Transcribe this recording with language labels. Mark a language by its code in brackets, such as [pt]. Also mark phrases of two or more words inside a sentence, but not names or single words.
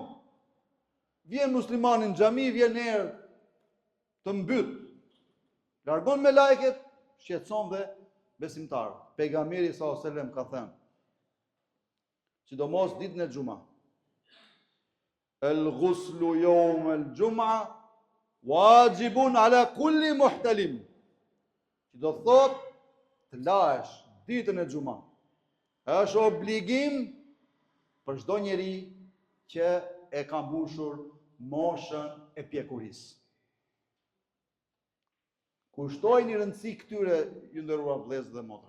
[sq] Vjen muslimani në xhami, vjen erë të mbyt. Largon me lajket, shqetëson dhe besimtar. Pejgamberi [ar] صلى الله عليه وسلم [sq] ka thënë, sidomos ditën e xumë. [ar] الغسل يوم الجمعة واجب على كل محتلم. [sq] Që do thot të lahesh ditën e xumë. Është obligim për çdo njeri që e ka mbushur moshën e pjekurisë. Kushtojnë një rëndësi këtyre, ju nderuar vëllezër dhe motra.